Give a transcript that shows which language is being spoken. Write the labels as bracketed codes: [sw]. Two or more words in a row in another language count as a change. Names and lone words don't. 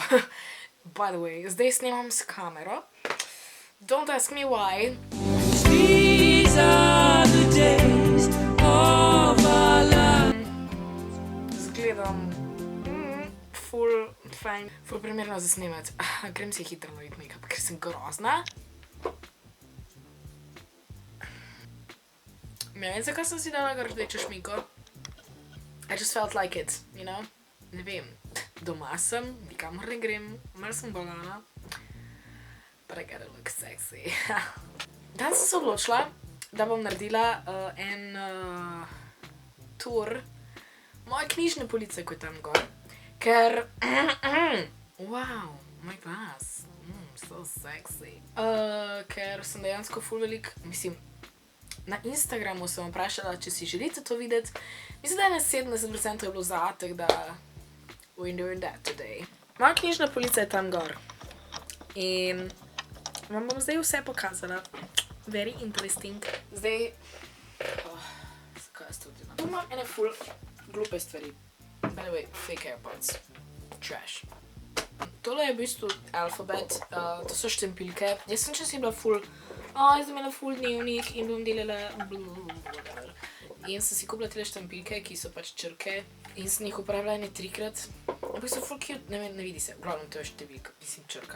[en] By the way, [sl] zdaj snemam s kamero. [en] Don't ask me why. These are the days of our love. [sl] Zgledam ful fajn, ful primerno za snemati. Grem si hitro narediti make-up, ker sem grozna. Ne vem, zakaj sem si dala rdečo šminko. [en] I just felt like it, you know? [sl] Ne vem, doma sem, nikamor ne grem, malo sem bolana. [en] But I gotta look sexy. [sl] Danes sem se odločila, da bom naredila en tur moje knjižne police, ko je tam gor. Ker, [en] wow, my glass, so sexy. [sl] Ker sem dejansko ful velik, mislim, na Instagramu sem vprašala, če si želite to videti. Mislim, da je na 70% je bilo za, tako da [en] we're doing that today. [sl] Moja knjižna polica je tam gor. In vam bom zdaj vse pokazala. [en] Very interesting. [sl] Zdaj, zakaj jaz to delam? Tu imam ene ful glupe stvari. [en] By the way, [sl] fake AirPods. Trash. Tole je v bistvu alfabet, to so štempilke. Jaz sem čas bila ful, jaz sem imela ful dnevnik in bom delala blablabla. In sem si kupila tele štempilke, ki so pač črke. In sem jih uporabila ene 3-krat. Ampak so [en] ful cute, [sl] ne vidi se. Glavno to je številka, mislim črka.